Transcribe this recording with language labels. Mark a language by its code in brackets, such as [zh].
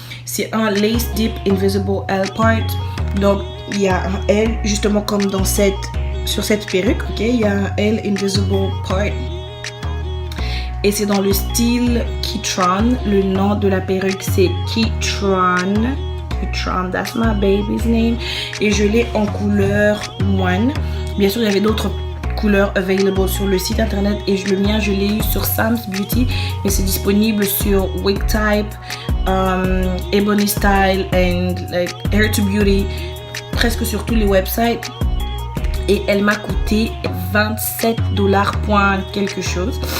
[fr] C'est un lace deep invisible L part. Donc il y a un L justement comme sur cette perruque, ok, il y a un L invisible part. Et c'est dans le style Keytron. Le nom de la perruque c'est Keytron. [en] Keytron, that's my baby's name. [fr] Et je l'ai en couleur One. Bien sûr, il y avait d'autres couleurs available sur le site internet. Et le mien, je l'ai eu sur Sam's Beauty. Mais c'est disponible sur Wigtype, Ebony Style and like Hair to Beauty. Presque sur tous les websites. Et elle m'a coûté $27 point quelque chose.